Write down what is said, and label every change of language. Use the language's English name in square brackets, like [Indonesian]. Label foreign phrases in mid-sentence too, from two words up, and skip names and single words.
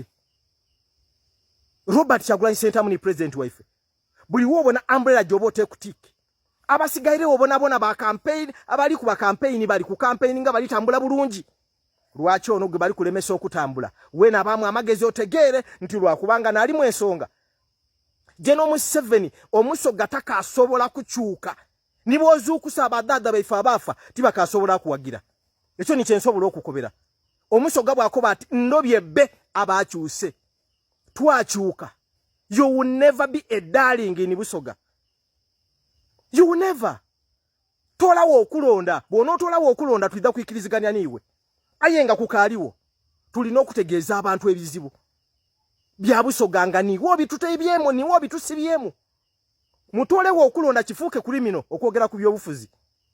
[Soga] Robert Kyagulanyi Sentamu ni president waife. Buli wobona umbrella jobote kutiki. Abasigaire wobona ba campaign abali ku ba campaign bali ku campaign nga bali tambula bulungi. Lwaki ono gwe bali kulemesa okutambula. We na bamu amagezi otegere nti lwakubanga nali mu ensonga. General Museveni Omusoga takasobola kukyuka. Nibozuukusa abadada baife abafa tibakasobola kuwagira. Ekyo ni kyensobola okukobera. Omusoga bwakoba ati ndobye be abakyuse. Twakyuka. [English] You will never be a darling in Busoga. You will never. [Soga] Tolawo okulonda. Bw'onootolawo okulonda tulida kuyikiriziganya niiwe. Ayenga kukaaliwo. Tulina okutegeeza abantu ebizibu. Bya Busoga nga niwo bituteebyemu niwo bitusibyemu. Mutolewo okulonda kifuuke kulimino okwogera ku byobufuzi.